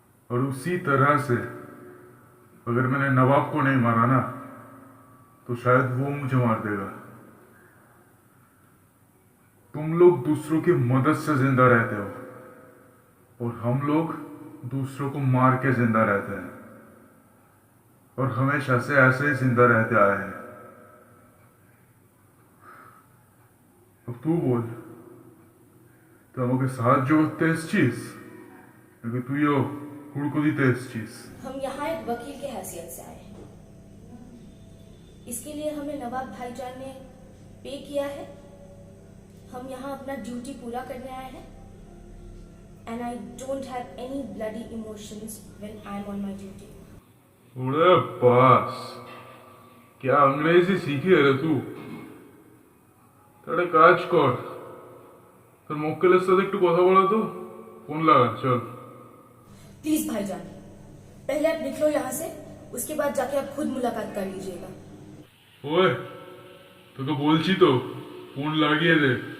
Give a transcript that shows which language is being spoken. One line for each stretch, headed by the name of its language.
Hindi: और उसी तरह से अगर मैंने नवाब को नहीं मारा ना, तो शायद वो मुझे मार देगा। तुम लोग दूसरों की मदद से जिंदा रहते हो, और हम लोग दूसरों को मार के जिंदा रहते हैं। और हमेशा से ऐसे ही जिंदा रहते आए हैं। अब तू बोल, तो
Bangla: আমাকে সাহায্য করতে এসেছিস নাকি তুইও হুড়কো দিতে এসেছিস?
Hindi: हम यहाँ एक वकील की हैसियत से आए हैं। इसके लिए हमें नवाब भाईजान ने पे किया है। हम यहाँ अपना ड्यूटी पूरा करने आए हैं।
English: And I don't have any bloody emotions when I am on my duty.
Bangla: ওরে বাস,
Hindi: क्या अंग्रेजी सीखी है रे तू?
Bangla: একটা কাজ কর, তোর মক্কেলের সাথে একটু কথা বলা তো। ফোন লাগা, চল।
Hindi: प्लीज भाईजान, पहले आप निकलो यहाँ से, उसके बाद जाके आप खुद मुलाकात कर लीजिएगा।
Bangla: ওই, তোকে বলছি তো, ফোন লাগিয়ে দে।